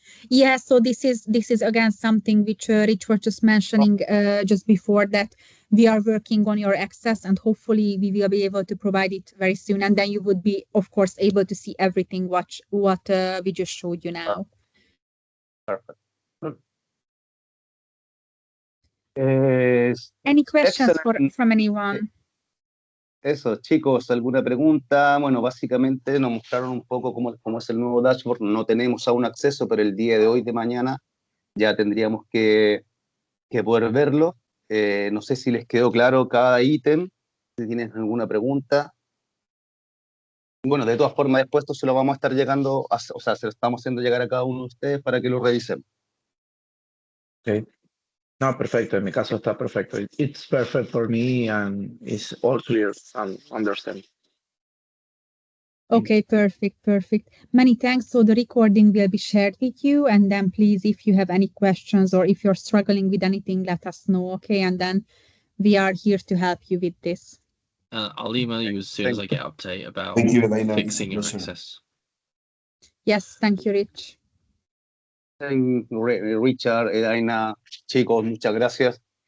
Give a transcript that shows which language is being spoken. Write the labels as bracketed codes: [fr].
[en] Yeah, so this is again something which Rich was just mentioning just before, that we are working on your access, and hopefully we will be able to provide it very soon, and then you would be, of course, able to see everything what we just showed you now. Perfect. Any questions from anyone? [es] Eso, chicos, ¿alguna pregunta? Bueno, básicamente nos mostraron un poco cómo es el nuevo dashboard. No tenemos aún acceso, pero el día de hoy, de mañana, ya tendríamos que poder verlo. No sé si les quedó claro cada ítem, si tienen alguna pregunta. Bueno, de todas formas, después esto se lo vamos a estar llegando, se lo estamos haciendo llegar a cada uno de ustedes para que lo revisen. Okay. No, perfecto. En mi caso está perfecto. [en] It's perfect for me and it's all clear and understand. Okay, perfect. Many thanks. So the recording will be shared with you, and then please, if you have any questions or if you're struggling with anything, let us know, okay? And then we are here to help you with this. I'll email you as soon as I get update about fixing your access. Yes, thank you, Rich. [es] Richard, Daina, chicos, muchas gracias.